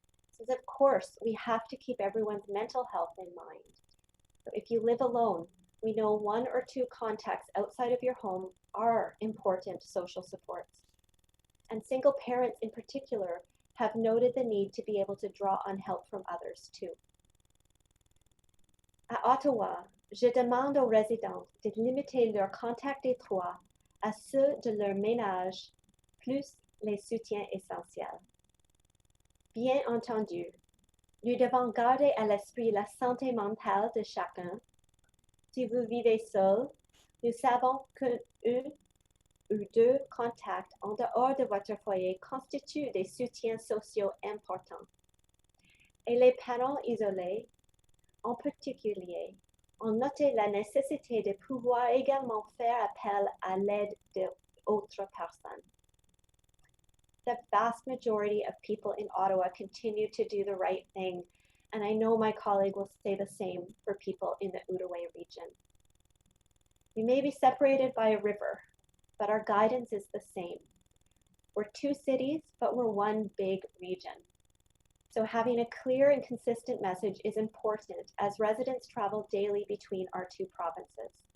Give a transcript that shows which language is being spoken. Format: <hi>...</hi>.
<en>Since of course, we have to keep everyone's mental health in mind. So if you live alone, we know 1 or 2 contacts outside of your home are important social supports. And single parents in particular have noted the need to be able to draw on help from others too.</en> <fr>À Ottawa, je demande aux résidents de limiter leurs contacts étroits à ceux de leur ménage, plus les soutiens essentiels. Bien entendu, nous devons garder à l'esprit la santé mentale de chacun. Si vous vivez seul, nous savons qu'un ou deux contacts en dehors de votre foyer constituent des soutiens sociaux importants. Et les parents isolés, en particulier, ont noté la nécessité de pouvoir également faire appel à l'aide d'autres personnes.</fr> <en>The vast majority of people in Ottawa continue to do the right thing, and I know my colleague will say the same for people in the Outaouais region. We may be separated by a river, but our guidance is the same. We're two cities, but we're one big region. So having a clear and consistent message is important as residents travel daily between our two provinces.</en>